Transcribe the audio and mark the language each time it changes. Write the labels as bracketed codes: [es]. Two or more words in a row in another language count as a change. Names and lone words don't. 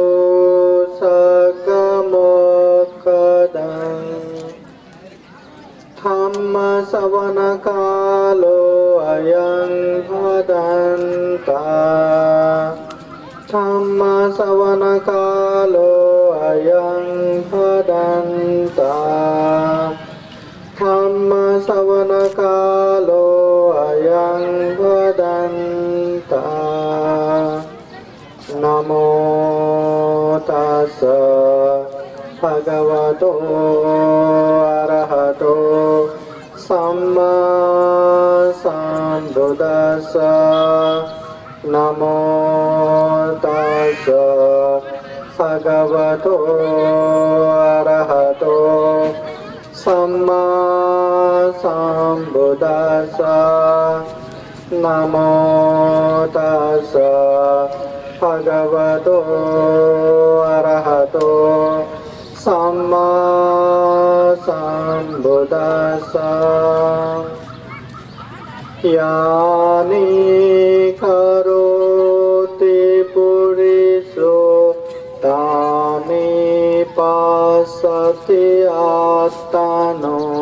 [pi] सकमोक्खदं धम्म श्रवण कालो अयं भदन्ता धम्म श्रवण कालो अयं भदन्ता धम्म श्रवण कालो अयं भदन्ता। नमो तस्स भगवतो अरहतो सम्मा सम्बुद्दस्स। नमो तस्स भगवतो अरहतो सम्मा सम्बुद्दस्स। नमो तस्स भगवतो अरहतो सम्मा सम्बुद्दस्स। [sa] यानि करोति पुरुषो तानि पश्यति आत्मनो